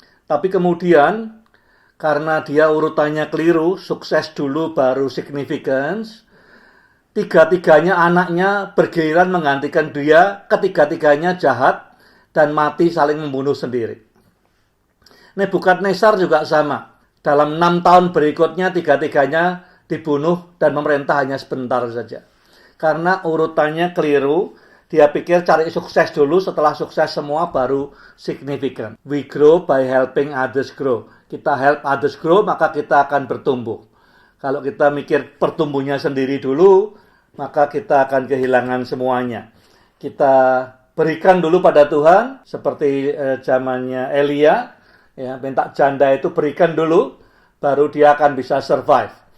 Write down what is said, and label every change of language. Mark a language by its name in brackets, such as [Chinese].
[Indonesian] Tapi kemudian karena dia urutannya keliru, sukses dulu baru significance, tiga-tiganya anaknya bergiliran menggantikan dia, ketiga-tiganya jahat dan mati saling membunuh sendiri. Nebukadnezar juga sama. Dalam 6 tahun berikutnya tiga-tiganya dibunuh dan memerintah hanya sebentar saja. Karena urutannya keliru, dia pikir cari sukses dulu, setelah sukses semua baru signifikan. [English] We grow by helping others grow. [Indonesian] Kita [English] help others grow, [Indonesian] maka kita akan bertumbuh. Kalau kita mikir pertumbuhnya sendiri dulu, maka kita akan kehilangan semuanya. Kita berikan dulu pada Tuhan, seperti zamannya Elia, ya, minta janda itu berikan dulu, baru dia akan bisa survive.